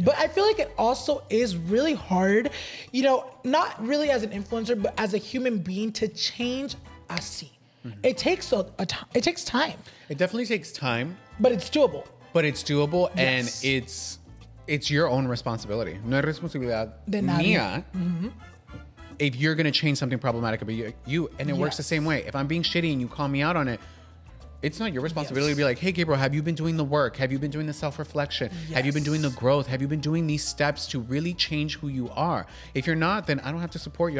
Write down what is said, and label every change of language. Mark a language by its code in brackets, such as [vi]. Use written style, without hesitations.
[en] But I feel like it also is really hard, you know, not really as an influencer, but as a human being to change así. It takes it takes time. It definitely takes time. But it's doable. And it's your own responsibility. [es] No es responsabilidad mía. [en] If you're going to change something problematic about you, and it works the same way. If I'm being shitty and you call me out on it, It's not your responsibility to be like, hey, Gabriel, have you been doing the work? Have you been doing the self-reflection? Have you been doing the growth? Have you been doing these steps to really change who you are? If you're not, then I don't have to support you.